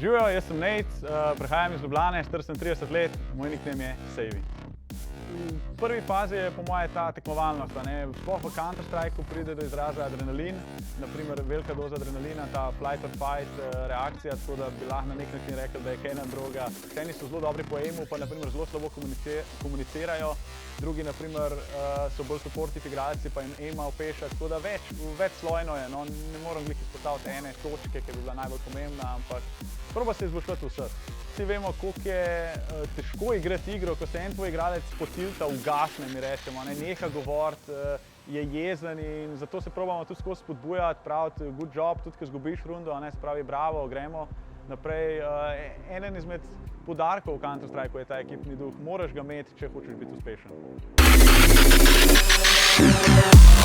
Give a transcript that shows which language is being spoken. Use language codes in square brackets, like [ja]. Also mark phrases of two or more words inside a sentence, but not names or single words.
[sl] jaz sem Nate, prihajam iz Ljubljane, star sem 30 let, moj nickname je Savvy. V prvi fazi je po moje ta tekmovalnost, sploh v Counter-Strikeu pride do izraza adrenalin, naprimer velika doza adrenalina, ta [en] flight or fight [sl] reakcija, tako da bi lahko na nek način rekel, da je kaj ena droga. Eni so zelo dobri po aimu, pa naprimer zelo slabo komunicirajo, drugi naprimer so bolj supportive igralci, pa jim aima opeša, tako da večslojno je, no, ne moram glih izpostaviti ene točke, ki bi bila najbolj pomembna, ampak proba se izboljšati vseh. Vsi vemo, koliko je težko igrati igro, ko se en tvoj igralec potilta, ugasne, mi rečemo, neha govoriti, je jezen in zato se probamo tudi skozi spodbujati, praviti [en] good job, [sl] tudi ko izgubiš rundo, se pravi bravo, gremo naprej. Eden izmed poudarkov v Counter-Strikeu je ta ekipni duh, moraš ga imeti, če hočeš biti uspešen.